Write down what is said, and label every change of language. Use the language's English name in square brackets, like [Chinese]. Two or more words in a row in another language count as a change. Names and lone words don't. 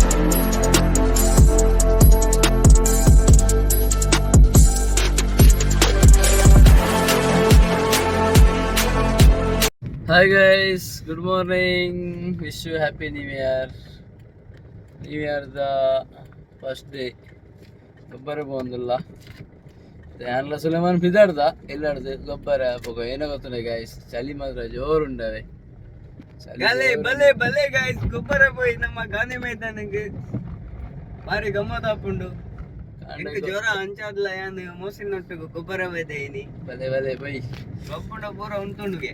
[English] Hi guys, good morning. Wish you happy new year da first day. [Tulu] ಗೊಬ್ಬರ ಬಂದಿಲ್ಲ ಯಾನೆಲ್ಲ ಸುಲೇಮಾನ್ ಬಿದ್ದಾಡ್ದ ಎಲ್ಲಾಡ್ದು ಗೊಬ್ಬರ ಹಾಕುವ ಏನೋ ಗೊತ್ತಿಲ್ಲ ಗೈಸ್. ಚಳಿ ಮಾತ್ರ ಜೋರು ಉಂಡವೆ. ಬಲೆ ಗೈಸ್ ಗೊಬ್ಬರ ಪೋಯಿ ನಮ್ಮ ಗಾಂಧಿ ಮೈದಾನಕ್ಕೆ ಬಾರಿ ಗಮ್ಮತ್ ಹಾಕೊಂಡು ಜ್ವರ ಅಂಚಾದ್ಲ ಯಾನು ಮೋಸಿನೊಟ್ಟಿಗೆ ಗೊಬ್ಬರ ಬೈದೇನಿ ಬಲೆ ಬೈ ಗೊಬ್ಬರ ಪೂರ ಉಂಟುಂಡುಗೆ